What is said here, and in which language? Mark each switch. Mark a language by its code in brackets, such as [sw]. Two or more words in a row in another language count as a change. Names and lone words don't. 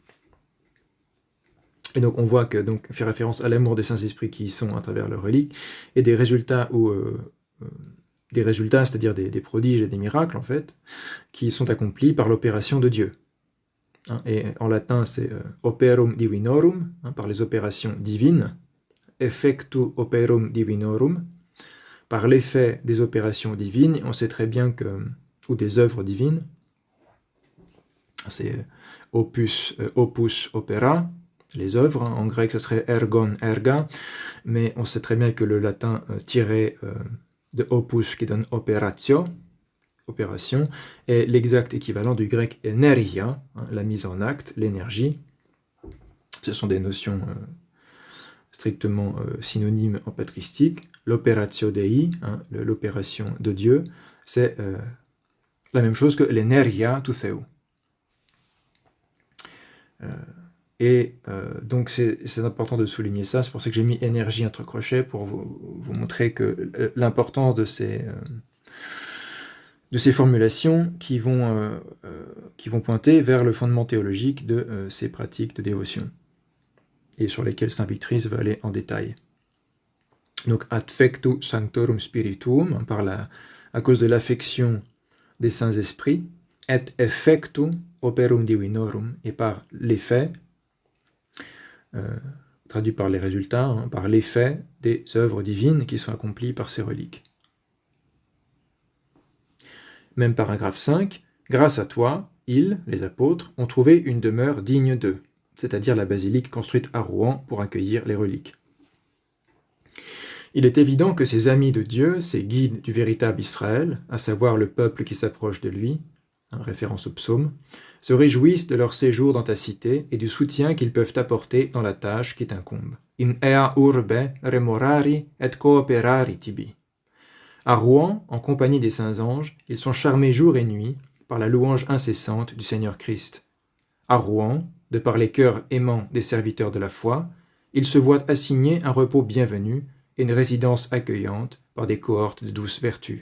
[fr] Et donc on voit que donc fait référence à l'amour des saints-esprits qui y sont à travers leurs reliques, et des résultats, c'est-à-dire des prodiges et des miracles en fait, qui sont accomplis par l'opération de Dieu. Et en latin c'est [la] operum divinorum, [fr] par les opérations divines, [la] effectu operum divinorum, [fr] par l'effet des opérations divines. On sait très bien que ou des œuvres divines, c'est [la] opus opera, [fr] les œuvres, en grec ce serait [el] ἔργον ἔργα, [fr] mais on sait très bien que le latin tiré de opus qui donne operatio, opération, et l'exact équivalent du grec energia, la mise en acte, l'énergie. Ce sont des notions strictement synonymes en patristique. [la] L'operatio Dei, [fr] l'opération de Dieu, c'est la même chose que l' [el] ἐνέργεια τοῦ Θεοῦ. [fr] Donc c'est important de souligner ça, c'est pour ça que j'ai mis énergie entre crochets, pour vous montrer que l'importance de ces formulations qui vont pointer vers le fondement théologique de ces pratiques de dévotion, et sur lesquelles Saint Victrice va aller en détail. Donc, [la] adfectu sanctorum spirituum, [fr] à cause de l'affection des saints esprits, [la] et effectu operum divinorum, [fr] et par l'effet, traduit par les résultats, par l'effet des œuvres divines qui sont accomplies par ces reliques. Même paragraphe 5, grâce à toi, ils, les apôtres, ont trouvé une demeure digne d'eux. c'est-à-dire la basilique construite à Rouen pour accueillir les reliques. Il est évident que ces amis de Dieu, ces guides du véritable Israël, à savoir le peuple qui s'approche de lui, en référence au psaume, se réjouissent de leur séjour dans ta cité et du soutien qu'ils peuvent apporter dans la tâche qui t'incombe. [la] In ea urbe remorari et cooperari tibi. [fr] À Rouen, en compagnie des saints anges, ils sont charmés jour et nuit par la louange incessante du Seigneur Christ. À Rouen, de par les cœurs aimants des serviteurs de la foi, ils se voient assigner un repos bienvenu et une résidence accueillante par des cohortes de douces vertus.